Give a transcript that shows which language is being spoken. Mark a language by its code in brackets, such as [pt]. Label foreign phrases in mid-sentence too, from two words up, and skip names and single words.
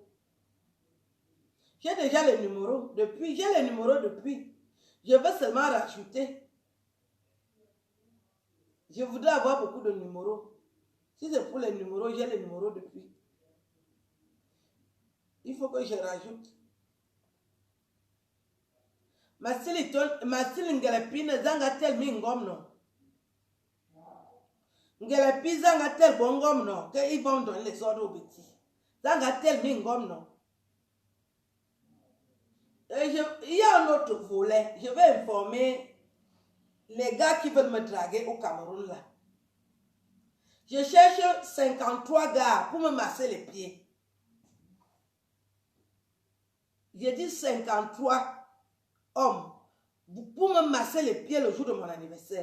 [fr] J'ai déjà les numéros depuis. J'ai les numéros depuis. Je veux seulement rajouter. Je voudrais avoir beaucoup de numéros. Si c'est pour les numéros, j'ai les numéros depuis. Il faut que je rajoute. [ewo] Masili ngelepine zanga tel mingom no. Ngelepi zanga tel bongom no. [fr] Que ils vont donner les ordres aux petits. [ewo] Zanga tel mingom no. [fr] Il y a un autre volet. Je vais informer les gars qui veulent me draguer au Cameroun là. Je cherche 53 gars pour me masser les pieds. J'ai dit 53 hommes pour me masser les pieds le jour de mon anniversaire.